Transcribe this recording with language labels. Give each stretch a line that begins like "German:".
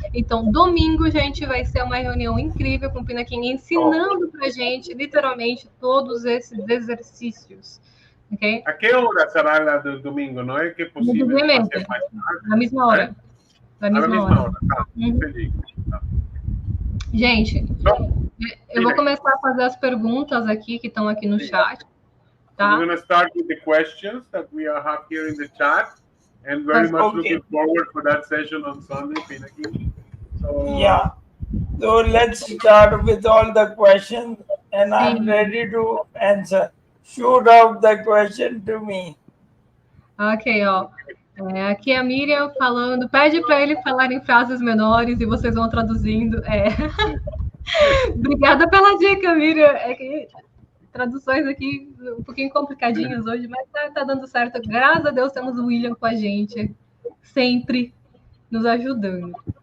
Portuguese: Então, domingo, gente, vai ser uma reunião incrível com o Pinakin, ensinando pra gente, literalmente, todos esses exercícios.
English: Okay?
Spanish: ¿A qué hora será la del domingo? ¿No es que es posible hacer más tarde?
Portuguese: Na mesma hora. Na mesma hora. Tá, entendi. Tá. Gente, eu vou começar a fazer as perguntas aqui que estão aqui no chat. Tá?
English: We're going to start with the questions that we have here in the chat, and very much looking forward for that session on Sunday, Pinakin. So, yeah. So let's start with all the questions, and I'm ready to answer. Shoot out the question to me.
Portuguese: Ok, ó. Aqui a Miriam falando, pede para ele falar em frases menores e vocês vão traduzindo. Obrigada pela dica, Miriam. É que traduções aqui um pouquinho complicadinhas hoje, mas tá dando certo. Graças a Deus temos o William com a gente, sempre nos ajudando.